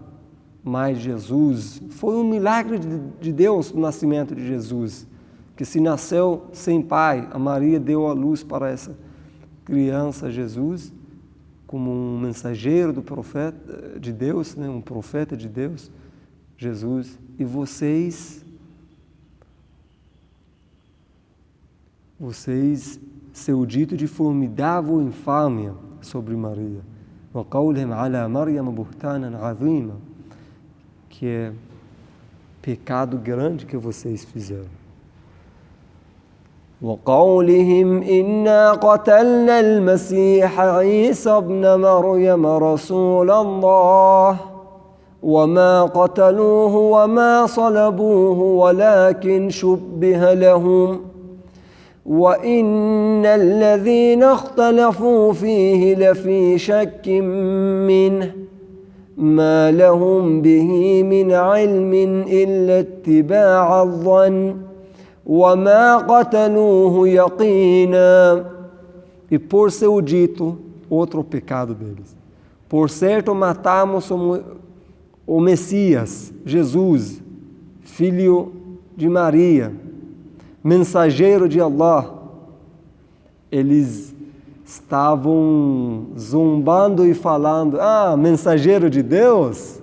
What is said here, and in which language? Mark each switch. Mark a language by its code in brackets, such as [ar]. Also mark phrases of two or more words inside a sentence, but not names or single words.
[pt] Mas Jesus, foi um milagre de Deus o nascimento de Jesus, que se nasceu sem pai, a Maria deu a luz para essa criança Jesus, como um mensageiro do profeta de Deus, né, um profeta de Deus, Jesus. E vocês, seu dito de formidável infâmia sobre Maria. [ar] وَقَوْلِهِمْ عَلَى مَرْيَمَ بُهْتَانًا عَظِيمًا, [pt] que é pecado grande que vocês fizeram. [ar] وَقَوْلِهِمْ إِنَّا قَتَلْنَا الْمَسِيحَ عِيسَى ابْنَ مَرْيَمَ رَسُولَ اللَّهِ وَمَا قَتَلُوهُ وَمَا صَلَبُوهُ وَلَكِنْ شُبِّهَ لَهُمْ وَإِنَّ الَّذِينَ اخْتَلَفُوا فِيهِ لَفِي شَكٍّ مِّنْهُ ما لهم به من علم إلا اتباع الظن وما قتلوه يقينا. [pt] E por seu dito, outro pecado deles. Por certo, matamos o Messias, Jesus, filho de Maria, mensageiro de Allah. Eles estavam zombando e falando, mensageiro de Deus?